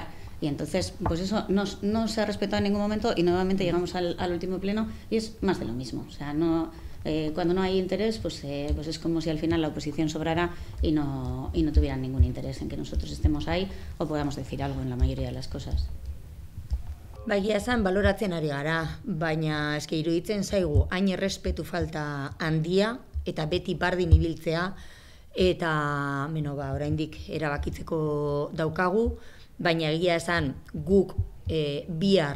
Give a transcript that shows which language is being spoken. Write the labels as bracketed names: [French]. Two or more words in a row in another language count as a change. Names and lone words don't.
[Spanish] Y entonces, pues eso no se ha respetado en ningún momento y nuevamente llegamos al último pleno y es más de lo mismo. O sea, no... cuando no hay interés, pues es como si al final la oposición sobrara y no tuvieran ningún interés en que nosotros estemos ahí o podamos decir algo en la mayoría de las cosas. [Basque] Egia esan, baloratzen ari gara, baina eske iruditzen zaigu hain errespetu falta handia eta beti bardin ibiltzea eta oraindik erabakitzeko daukagu, baina egia esan guk bihar